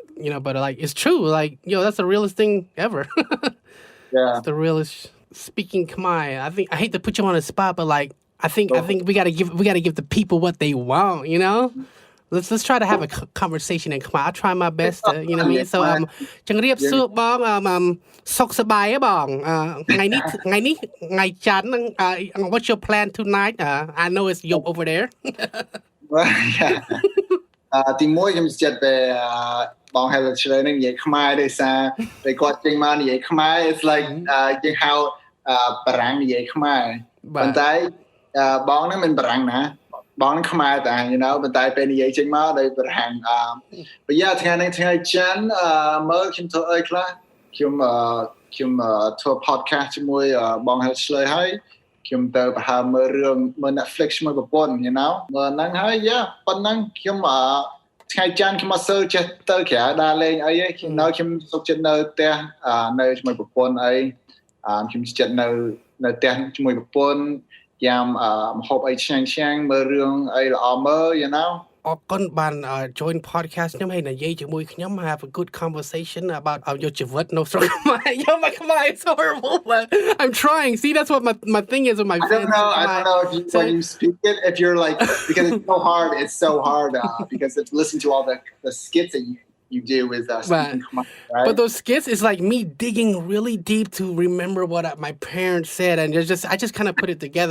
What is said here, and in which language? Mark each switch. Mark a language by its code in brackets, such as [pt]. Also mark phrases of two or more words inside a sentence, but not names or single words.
[en] But it's true. That's the realest thing ever. Yeah, it's the realest. Speaking Khmer, I hate to put you on the spot, but I think we gotta give the people what they want, Let's try to have a conversation in Khmer. I try my best to, you know what I mean? [km] So ជម្រាបសួរបង សុខសប្បាយទេបង ថ្ងៃនេះថ្ងៃច័ន្ទហ្នឹង [en] what's your plan tonight? I know it's Yop over there. [km] ទីមួយខ្ញុំចិត្តតែបងហៅឆ្លើយនឹងនិយាយខ្មែរដោយសារតែគាត់ចេញមកនិយាយខ្មែរ [en] it's like [km] យើងហៅបារាំងនិយាយខ្មែរប៉ុន្តែបងហ្នឹងមិនបារាំងណាបងហ្នឹង ខ្មែរតែប៉ុន្តែពេលនិយាយចេញមកដោយបារាំង [en] but yeah [km] ថ្ងៃនេះថ្ងៃច័ន្ទមើលខ្ញុំធ្វើអីខ្លះខ្ញុំធ្វើ podcast ជាមួយបងហៅឆ្លើយ ហើយខ្ញុំទៅប្រហែលមើលរឿងមើល Netflix ជាមួយប្រពន្ធមើលហ្នឹងហើយប៉ុណ្ណឹងខ្ញុំថ្ងៃច័ន្ទខ្ញុំអត់ សូវចេះទៅក្រៅដើរលេងអីទេខ្ញុំសុខចិត្តនៅផ្ទះនៅជាមួយប្រពន្ធអីខ្ញុំចិត្តនៅផ្ទះជាមួយប្រពន្ធយ៉ាំម្ហូបអីឆ្ងាញ់មើលរឿងអីល្អមើលអរគុណបាន [en] join podcast [km] ខ្ញុំហើយនិយាយជាមួយខ្ញុំ [en] have a good conversation about your [km] ជីវិតនៅស្រុកខ្មែរ [en] Yo my Khmer is horrible but I'm trying. See, that's what my thing is with my fans. I don't know if when you speak it if you're like because it's so hard because if you listen to all the skits that you do with speaking Khmer, right? But those skits is like me digging really deep to remember what my parents said, and I just kind of put it together.